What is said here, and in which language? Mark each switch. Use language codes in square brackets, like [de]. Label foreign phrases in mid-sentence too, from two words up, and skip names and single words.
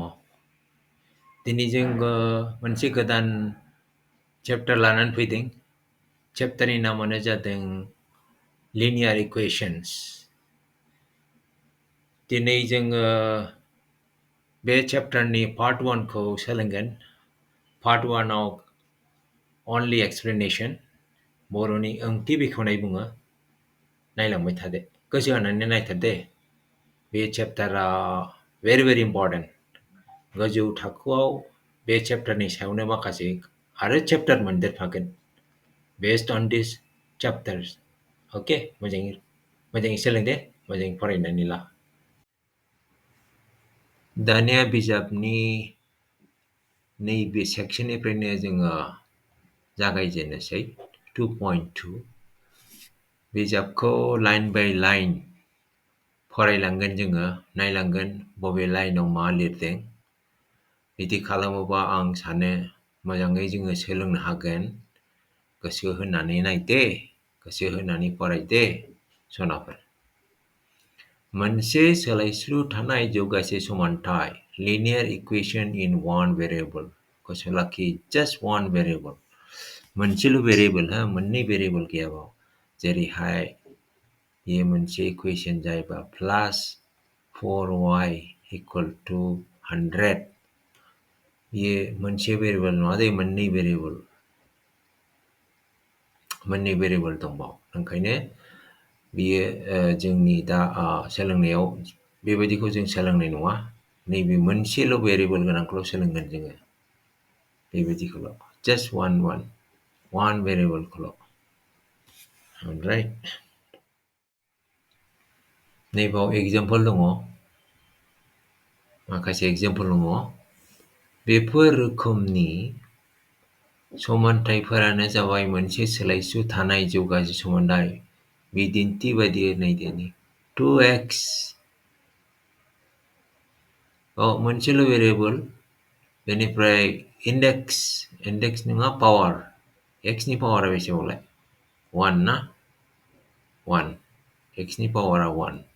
[brx] दिनै जोङो मोनसे गोदान चेप्टार लानानै फैदों। चेप्टारनि नामानो जादों लिनियार इकुवेशन्स। दिनै जोङो बे चेप्टारनि पार्ट 1 खौ सोलोंगोन। पार्ट 1 आव [en] only explanation, [brx] बर'नि ओंथि बेखेवनाय बुङो। नायलांबाय थादो, गोसो होनानै नायथार दे। बे चेप्टारा [en] very important. [brx] गोजौ थाखोआव बे चेप्टारनि सायावनो माखासे आरो चेप्टार मोनदेरफागोन [en] based on this chapters. [brx] Okay, मोजाङै सोलों दे, मोजाङै फरायनानै ला। दानिया बिजाबनि नैबे सेक्सननिफ्रायनो जोङो जागायजेननोसै 2.2 बिजाबखौ लाइन बाय लाइन फरायलांगोन जोङो, नायलांगोन बबे लाइनाव मा लिरदों। बिदि खालामोबा आं सानो मोजाङै जोङो सोलोंनो हागोन। गोसो होनानै नायदे, गोसो होनानै फरायदे सनाफोर। मोनसे सोलायस्लु थानाय जौगासे समानथाय [en] linear equation in one variable. [brx] गोसो लाखि, [en] just one variable. [brx] मोनसेल' भेरिएबल, मोननै भेरिएबल गैयाबाव। जेरैहाय ये मोनसे इकुवेशन जायोबा प्लास 4y [en] equal to 100. [brx] ये मोनसे भेरिएबल नङा दे, मोननै भेरिएबल दंबाव। ओंखायनो बियो जोंनि दा सोलोंनायाव बेबायदिखौ जों सोलोंनाय नङा। नैबे मोनसेल' भेरिएबल गोनांखौल' सोलोंगोन जोङो। बेबायदिखौल' [en] just one [brx] भेरिएबलखौल'। Alright. नैबाव एग्जाम्पल दङ, माखासे एग्जाम्पल दङ। बेफोर रोखोमनि समानथायफोरानो जाबाय मोनसे सोलायस्लु थानाय जौगासे समानथाय। बिदिन्थि बायदियै नायदोनि 2x मोनसेल' भेरिएबल, बेनिफ्राय इन्डेक्स नङा पावार, x नि पावारा बेसेबांलाय 1 ना 1, x नि पावारा 1,